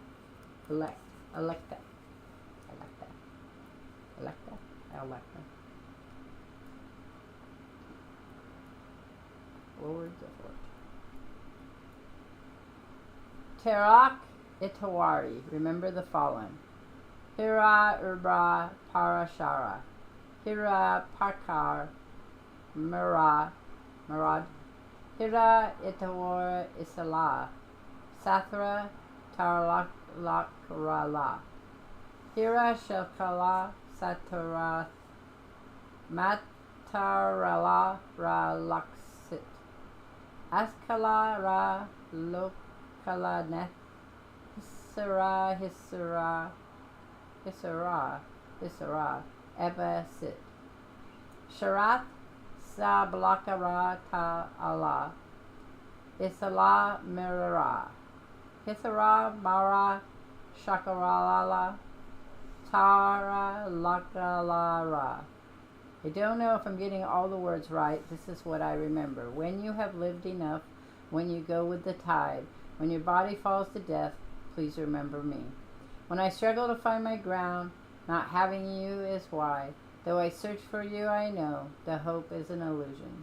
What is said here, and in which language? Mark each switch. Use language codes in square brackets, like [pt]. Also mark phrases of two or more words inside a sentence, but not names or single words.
[en] Electa. Lords of Fortune. Terak Itawari. Remember the fallen. Hira Urbra Parashara. Hira Pakar Murad. Hira Itawara Isala. Sathra Tarlakrala. Hira Shakala Satara Matarala Ralaksit. Askala Ra Lokalaneth. Hisara Ebasit. Sharath Sablakara Allah. Isala Mirara. Hisara Mara Shakarala. Tara Lakalara. I don't know if I'm getting all the words right. This is what I remember. When you have lived enough, when you go with the tide, when your body falls to death, please remember me. When I struggle to find my ground, not having you is why. Though I search for you, I know the hope is an illusion.